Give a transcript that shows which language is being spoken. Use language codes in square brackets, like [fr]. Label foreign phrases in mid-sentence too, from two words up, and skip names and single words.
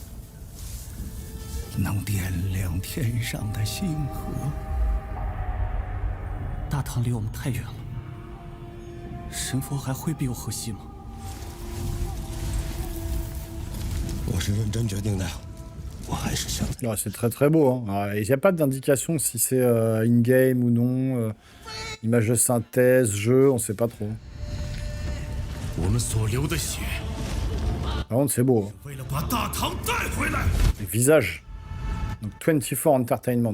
[zh] 能点亮天上的星河。大唐离我们太远了，神佛还会庇佑河西吗？我是认真决定的。 [fr] Oh, c'est très très beau. Hein. Il n'y a pas d'indication si c'est in-game ou non. Image de synthèse, jeu, on ne sait pas trop. Par contre, c'est beau. Hein. Les visages. Donc 24 Entertainment.